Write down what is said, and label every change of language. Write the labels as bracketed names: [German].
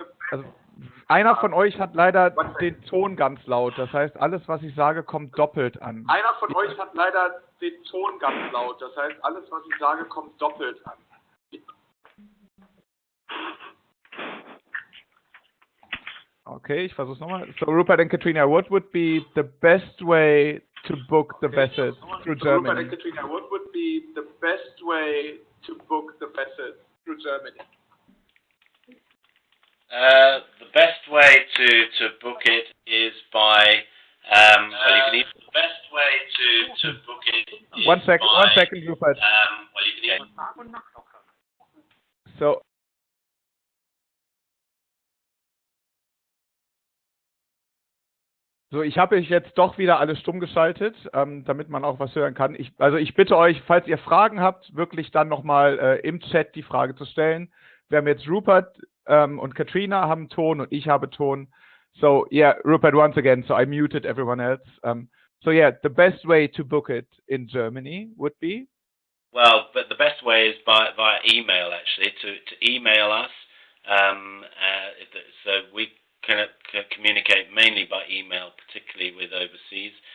[German] also, einer von euch hat leider den Ton ganz laut, das heißt, alles, was ich sage, kommt doppelt an. Einer von euch hat leider den Ton ganz laut, das heißt, alles, was ich sage, kommt doppelt an. Okay, ich versuch's nochmal. [English] So, Rupert and Katrina, what would be the best way to book the vessels through Germany? Rupert and Katrina, what would be the best way to book the vessels through Germany? The best way to book it is by well, you can either, the best way to book it is One second, Rupert. well, you can [German] So ich habe euch jetzt doch wieder alle stumm geschaltet, damit man auch was hören kann. Also ich bitte euch, falls ihr Fragen habt, wirklich dann nochmal im Chat die Frage zu stellen. Wir haben jetzt Rupert und Katrina haben Ton und ich habe Ton. [English] So yeah, Rupert once again. So I muted everyone else. So yeah, the best way to book it in Germany would be? Well, but the best way is via email, actually, to email us. So we can communicate mainly by email, particularly with overseas.